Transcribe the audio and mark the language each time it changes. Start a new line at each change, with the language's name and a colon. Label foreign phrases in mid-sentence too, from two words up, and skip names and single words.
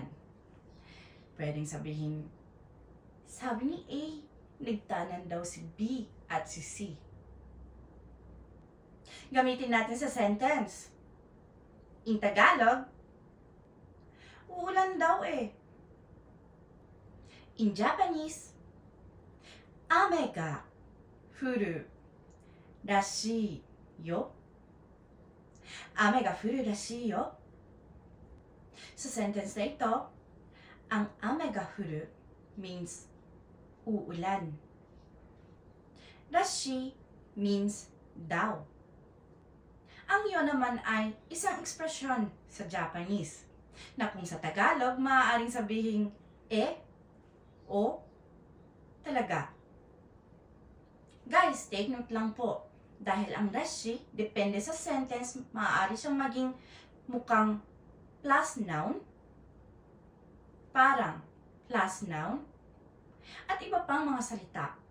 Filipino: Pwedeng sabihin, sabi ni A, nagtanan daw si B at si C. Gamitin natin sa sentence. In Tagalog, uulan daw eh.
English: In Japanese,
Japanese: 雨が降るらしいよ. 雨が降るらしいよ.
Filipino: Sa sentence na ito, ang
Japanese: 雨が降る
Filipino: means uulan. Rashi means daw. Ang yo naman ay isang ekspresyon sa Japanese na kung sa Tagalog maaaring sabihin o talaga.
English: Guys, take note
Filipino: lang po. Dahil ang rashi, depende sa sentence, maaari siyang maging mukhang
English: plus noun,
Filipino: parang
English: plus noun,
Filipino: at iba pang mga salita.